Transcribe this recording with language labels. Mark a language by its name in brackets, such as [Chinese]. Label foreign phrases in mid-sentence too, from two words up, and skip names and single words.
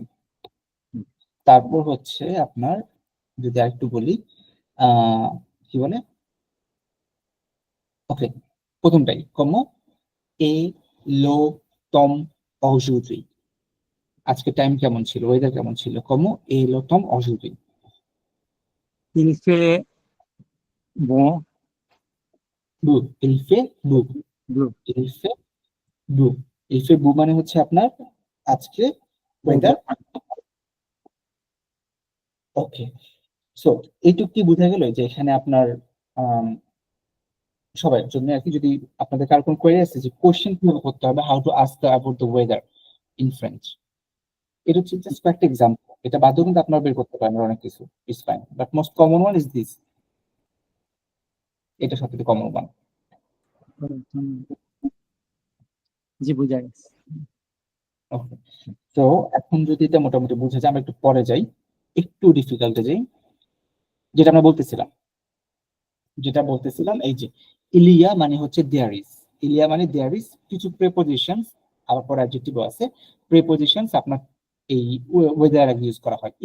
[Bangla] তারপর হচ্ছে আপনার যদি আরেকটু বলি কি বলে, ওকে প্রথমটাই [French] comment est le temps aujourd'hui, [Bangla] আজকে টাইম কেমন ছিল, ওয়েদার কেমন ছিল, [French] comment est le temps aujourd'hui. il fait bon beau, il fait beau, bleu il fait beau, il fait beau [Bangla] মানে হচ্ছে আপনার আজকে ওয়েদার। ওকে, সো এইটুকু কি বোঝা গেল যে এখানে আপনার সবার জন্য আর কি, যদি আপনাদের কার কোন কোয়েরি আছে যে কোশ্চেন কিভাবে করতে হবে, [English] how to ask about the weather in French, [Bangla] এটা হচ্ছে জাস্ট একটা এক্সাম্পল, এটা বাদেও কিন্তু আপনারা বের করতে পারেন অনেক কিছু, [English] it's fine, but most common one is this, [Bangla] এটা সবথেকে কমন ওয়ান। জি বুঝা গেছে ওকে, তো এখন যদি এটা মোটামুটি বুঝে যায়, আমরা একটু পরে যাই, একটু ডিফিকাল্টে যাই, যেটা আমরা বলতেছিলাম এই যে ইলিয়া মানে হচ্ছে [English] there is, [Bangla] ইলিয়া মানে [English] there is, [Bangla] কিছু প্রেপোজিশনস আবার পরে অ্যাডজেক্টিভও আছে, প্রেপোজিশনস আপনার এই ওয়েদার আগে ইউজ করা হয়।